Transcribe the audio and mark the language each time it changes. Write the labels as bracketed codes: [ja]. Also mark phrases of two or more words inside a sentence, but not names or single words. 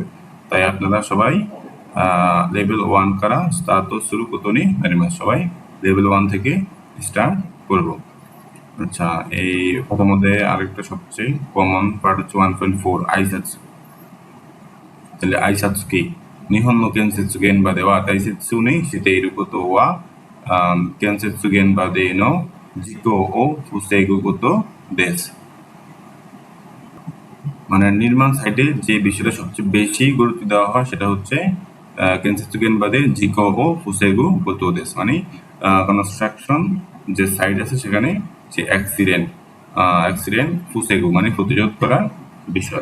[bn] তাই আপনারা সবাই লেভেল 1 করা স্টার্ট শুরু করতনি সবাই লেভেল 1 থেকে স্টার্ট করব। আচ্ছা এই প্রথমত আরেকটা সবচেয়ে [en] common part [bn] হচ্ছে 1.4 আইসাৎসু। তাহলে আইসাৎসু কি? [ja] 日本の建設現場では大切にしていることは、建設現場での事故を防ぐことです。 [bn] মানে নির্মাণ সাইটে যে বিষয়টা সবচেয়ে বেশি গুরুত্ব দেওয়া হয় সেটা হচ্ছে [ja] 建設現場で事故を防ぐこと [bn] দেশ মানে কনস্ট্রাকশন যে সাইট আছে সেখানে যে অ্যাক্সিডেন্ট ফুসেগু মানে প্রতিরোধ করার বিষয়।